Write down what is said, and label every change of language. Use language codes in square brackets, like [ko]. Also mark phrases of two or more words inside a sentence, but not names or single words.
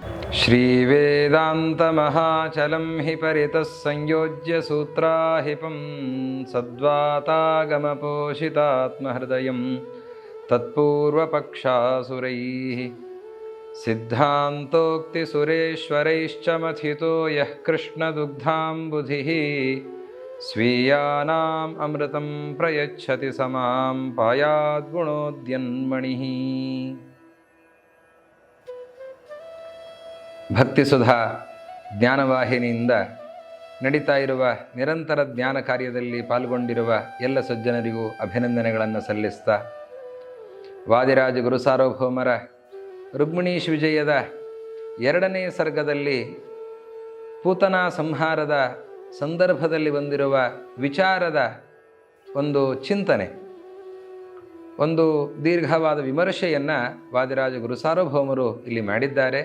[sa] श्रीवेदान्तमहाचलं हि परितः संयोज्य सूत्राहिपं सद्वातागमपोषितात्महृदयं तत्पूर्वपक्षासुरैः सिद्धान्तोक्तिसुरेश्वरैश्च मथितो यः कृष्णदुग्धाम्बुधिः स्वीयानाम् अमृतं प्रयच्छति समां पायाद्गुणोद्यन्मणिः। [kn] ಭಕ್ತಿಸುಧಾ ಜ್ಞಾನವಾಹಿನಿಯಿಂದ ನಡೀತಾ ಇರುವ ನಿರಂತರ ಜ್ಞಾನ ಕಾರ್ಯದಲ್ಲಿ ಪಾಲ್ಗೊಂಡಿರುವ ಎಲ್ಲ ಸಜ್ಜನರಿಗೂ ಅಭಿನಂದನೆಗಳನ್ನು ಸಲ್ಲಿಸ್ತಾ, ವಾದಿರಾಜ ಗುರು ಸಾರ್ವಭೌಮರ ರುಕ್ಮಿಣೀಶ್ ವಿಜಯದ 2ನೇ ಸರ್ಗದಲ್ಲಿ ಪೂತನಾ ಸಂಹಾರದ ಸಂದರ್ಭದಲ್ಲಿ ಬಂದಿರುವ ವಿಚಾರದ ಒಂದು ಚಿಂತನೆ, ಒಂದು ದೀರ್ಘವಾದ ವಿಮರ್ಶೆಯನ್ನು ವಾದಿರಾಜ ಗುರು ಸಾರ್ವಭೌಮರು ಇಲ್ಲಿ ಮಾಡಿದ್ದಾರೆ.